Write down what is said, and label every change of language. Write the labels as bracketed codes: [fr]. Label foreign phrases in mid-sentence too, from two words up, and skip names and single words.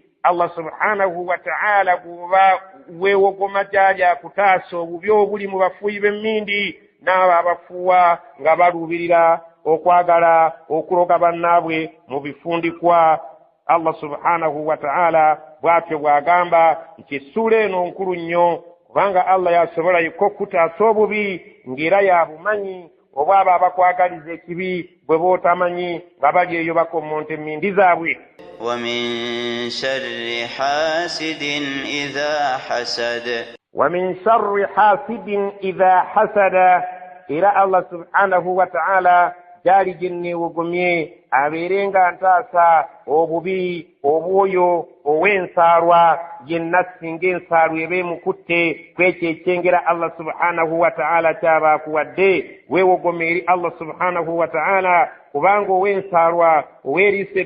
[ar] الله سبحانه وتعالى [lg] bw'oba weewogoma gyali akutaasa obubi obuli mu bafuuyi b'emmindi, n'abo abafuuwa nga baluubirira okwagala okuloga bannaabwe mu bifundikwa. [ar] الله سبحانه وتعالى [lg] bw'atyo bw'agamba nti essuula eno nkulu nnyo, kubanga Allah yasobola yekka okutaasa obubi ng'era yabumanyi, oba abo abakwagaliza ekibi bwe bootamanyi nga bali eyo bakommonta emmindi zaabwe. [ar] ومن شر حاسد إذا حسد. ومن شر حاسد إذا حسد, [lg] era [ar] الله سبحانه وتعالى [lg] gyali gye neewogomye abeerenga ntaasa obubi obwoyo ow'ensaalwa yenna singa ensaalwa eba emukutte kwekyo ekyengera [ar] الله سبحانه وتعالى [lg] kyaba akuwadde weewogome eri [ar] الله سبحانه وتعالى [lg] kubanga ow'ensaalwa oweeriisa